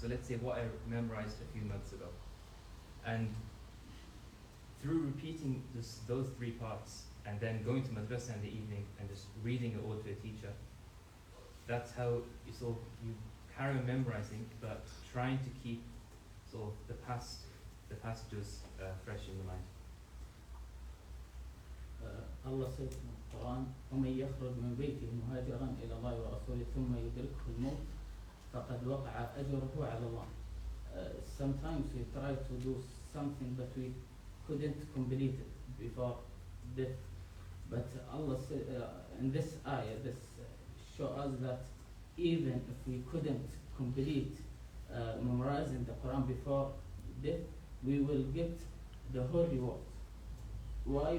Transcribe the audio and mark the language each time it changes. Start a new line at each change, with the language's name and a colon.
English: So let's say what I memorized a few months ago. And through repeating those three parts and then going to madrasa in the evening and just reading it all to a teacher, that's how you carry on memorizing, but trying to keep the past juz fresh in the mind. Allah says in the Quran,
Arabic: وَمَنْ يَخْرُجْ مِنْ بَيْتِهِ مُهَاجِرًا إِلَى اللَّهِ وَرَسُولِهِ ثُمَّ يُدْرِكْهُ الْمَوْتُ فَقَدْ وَقَعَ أَجْرُهُ عَلَى اللَّهِ.
English: Sometimes we try to do something but we couldn't complete it before death. But Allah said in this ayah, this show us that even if we couldn't complete memorizing the Quran before death, we will get the whole reward. Why?